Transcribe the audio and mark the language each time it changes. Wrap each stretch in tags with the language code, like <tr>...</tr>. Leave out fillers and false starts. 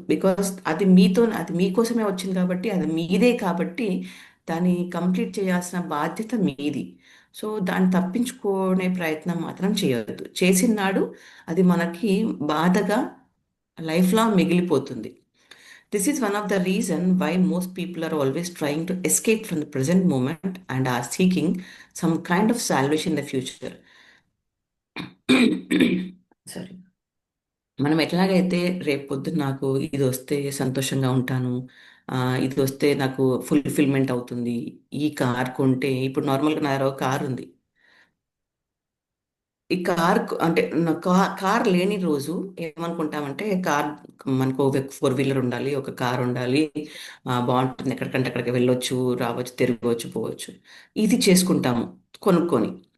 <te>Because అది మీకోసమే వచ్చింది కాబట్టి, అది మీదే కాబట్టి దాన్ని కంప్లీట్ చేయాల్సిన బాధ్యత మీది. సో దాన్ని తప్పించుకునే ప్రయత్నం మాత్రం చేయొద్దు. చేసినాడు అది మనకి బాధగా లైఫ్ లాంగ్ మిగిలిపోతుంది.</te> <en>This is one of the reason why most people are always trying to escape from the present moment and are seeking some kind of salvation in the future. Sorry.</en> <te>మనం ఎట్లాగైతే రేపు పొద్దున్న నాకు ఇది వస్తే సంతోషంగా ఉంటాను, ఇది వస్తే నాకు ఫుల్ఫిల్మెంట్ అవుతుంది, ఈ కార్ కొంటే, ఇప్పుడు నార్మల్గా నా దగ్గర ఒక కార్ ఉంది, ఈ అంటే కార్ లేని రోజు ఏమనుకుంటామంటే మనకు 4 వీలర్ ఉండాలి, ఒక కార్ ఉండాలి, బాగుంటుంది, ఎక్కడికంటే అక్కడికి వెళ్ళొచ్చు, రావచ్చు, తిరగవచ్చు, పోవచ్చు, ఇది చేసుకుంటాము కొనుక్కొని.</te>